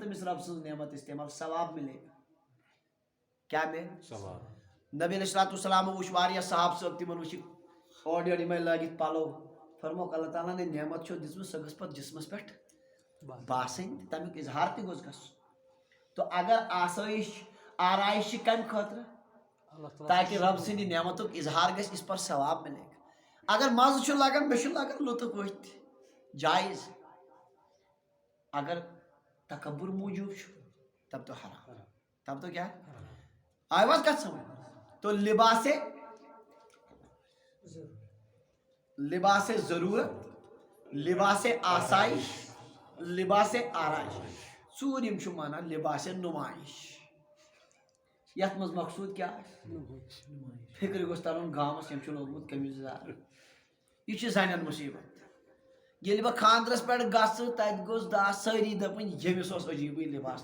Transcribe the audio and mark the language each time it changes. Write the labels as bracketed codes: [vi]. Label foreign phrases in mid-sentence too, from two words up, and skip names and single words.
[ks] تٔمِس رب سٕنٛز نعمت استعمال ثواب مِلے کیٛاہ مِلہِ نبی علیہ الصلوۃ والسلام وٕچھ واریاہ صحابہٕ صٲب تِمن وٕچھِکھ اورٕ یورٕ یِمے لٲگِتھ پلو فرموکھ اللہ تعالیٰ نے نعمت چھو دِژمٕژ سۄ گٔژھ پتہٕ جسمس پٮ۪ٹھ باسٕنۍ تمیُک اظہار تہِ گوٚژھ گژھُن تو اگر آسٲیش آرائش چھِ کمہِ خٲطرٕ تاکہ رب سٕنٛدِ نعمتُک اظہار گژھِ [ur] اس پر ثواب مِلے [ks] اگر مزٕ چھُ لگان مےٚ چھُ لگان لطف ؤتھۍ جایز اگر تکبر موجوب چھُ [ur] تب تو حرام تب تو کیا آئی بات کت سمجھ تو [ks] لباس ضرورت لباس آسائش لباس آرائش ژوٗرِم چھُ مانان لباس نمائش یتھ منٛز مقصوٗد کیٛاہ آسہِ فکرِ گوٚژھ ترُن گامس یِم چھُ لوگمُت قمیٖض یزار یہِ چھُ زنٮ۪ن مُصیبت ییٚلہِ بہٕ خانٛدرس پٮ۪ٹھ گژھٕ تتہِ گوٚژھ سٲری دپٕنۍ ییٚمِس اوس عجیٖبٕے لباس